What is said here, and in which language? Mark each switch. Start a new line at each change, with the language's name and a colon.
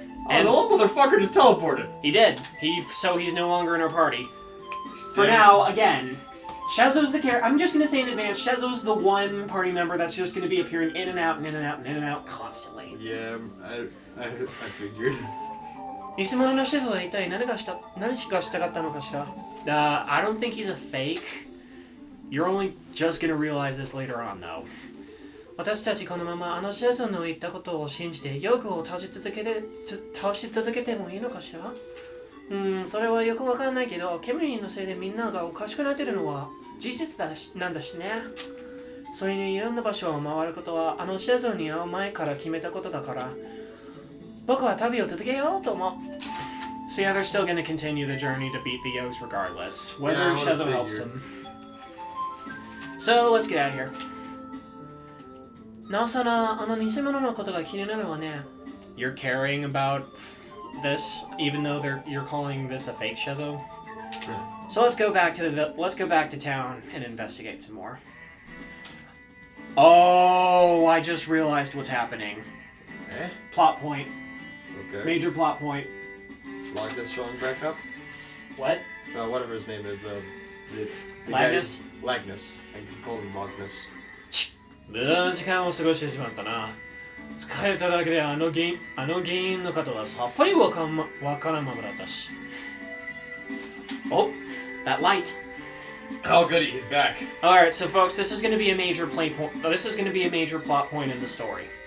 English: And the little motherfucker just teleported. He did. He's no longer in our party. For now, again, Schezo's the character. I'm just going to say in advance, Schezo's the one party member that's just going to be appearing in and out and in and out and in and out constantly. Yeah, I figured.
Japanese: 偽物のシェゾは一体何がしたかったのかしら?
English: I don't think he's a fake. You're only just gonna realize this later on, though.
Japanese: 私たちこのままシェゾの言ったことを信じてヨグを倒し続けてもいいのかしら? それはよくわからないけど、ケムリンのせいでみんながおかしくなってるのは事実なんだしね。それにいろんな場所を回ることはシェゾに会う前から決めたことだから。僕は旅を続けようと思う.
English: So yeah, they're still going to continue the journey to beat the Yogs regardless, whether Schezo helps them. So let's get out of here.
Japanese: なおさら偽物のことが気になるわね.
English: You're caring about this, even though you're calling this a fake Schezo. So let's go back to town and investigate some more. Oh, I just realized what's happening. Plot point. Okay. Major plot point. Lagnus showing back up? What? Whatever his name is. Lagnus? Lagnus. I can call him Lagnus.
Japanese: 無駄な時間を過ごしてしまったな。疲れただけで原因のことはさっぱりわからんままだったし。
English: Oh, that light. Oh goody, he's back. Alright, so folks, this is going to be a major this is going to be a major plot point in the story.